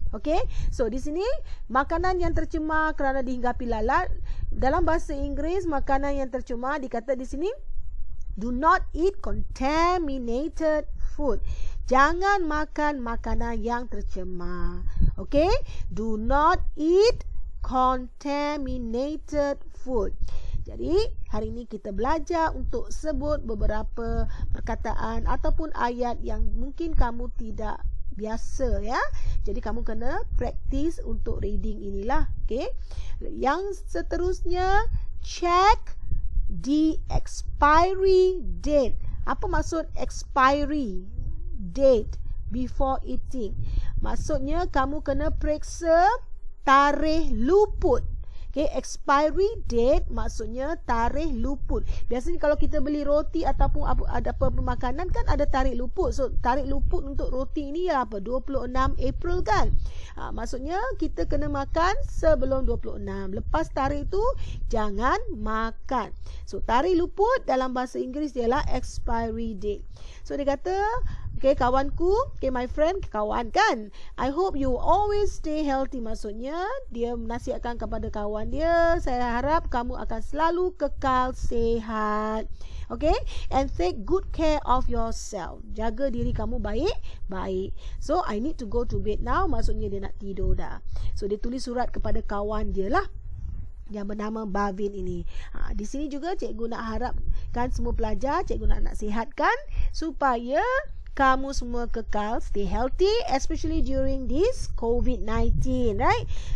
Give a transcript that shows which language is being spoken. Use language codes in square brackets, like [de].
[ms] Okey, so di sini makanan yang tercemar kerana dihinggapi lalat, dalam bahasa Inggeris makanan yang tercemar dikata di sini, [en] do not eat contaminated food. [ms] Jangan makan makanan yang tercemar. [en] Okey, do not eat contaminated food. [ms] Jadi, hari ini kita belajar untuk sebut beberapa perkataan ataupun ayat yang mungkin kamu tidak biasa, ya. Jadi, kamu kena praktis untuk reading inilah. [en] Okay. [ms] Yang seterusnya, [en] check the expiry date. [ms] Apa maksud [en] expiry date before eating? [ms] Maksudnya, kamu kena periksa tarikh luput. Okay, expiry date maksudnya tarikh luput. Biasanya kalau kita beli roti ataupun ada apa makanan kan ada tarikh luput. So tarikh luput untuk roti ini apa? 26 April kan? Maksudnya kita kena makan sebelum 26. Lepas tarikh itu jangan makan. So tarikh luput dalam bahasa Inggeris ialah expiry date. So dia kata, okay, kawanku, okay, my friend, kawan kan, [en] I hope you always stay healthy. [ms] Maksudnya dia menasihatkan kepada kawan dia, saya harap kamu akan selalu kekal sihat. [en] Okay, and take good care of yourself. [ms] Jaga diri kamu baik-baik. [en] So I need to go to bed now. [ms] Maksudnya dia nak tidur dah. So dia tulis surat kepada kawan dia lah yang bernama Bavin ini. Di sini juga cikgu nak harapkan semua pelajar, cikgu nak nasihatkan supaya kamu semua kekal stay healthy, [en] especially during this COVID-19, right?